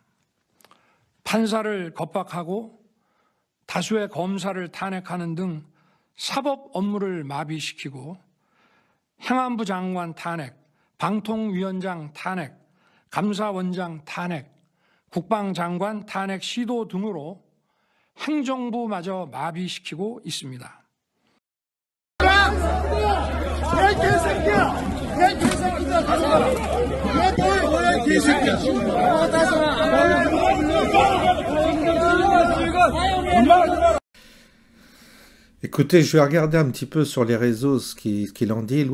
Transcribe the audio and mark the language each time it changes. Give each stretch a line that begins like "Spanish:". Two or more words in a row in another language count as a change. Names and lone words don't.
Korean: 판사를 겁박하고 다수의 검사를 탄핵하는 등 사법 업무를 마비시키고 행안부 장관 탄핵, 방통위원장 탄핵, 감사원장 탄핵, 국방장관 탄핵 시도 등으로 행정부마저 마비시키고 있습니다.
French: Écoutez, je vais regarder un petit peu sur les réseaux ce qu'il en dit.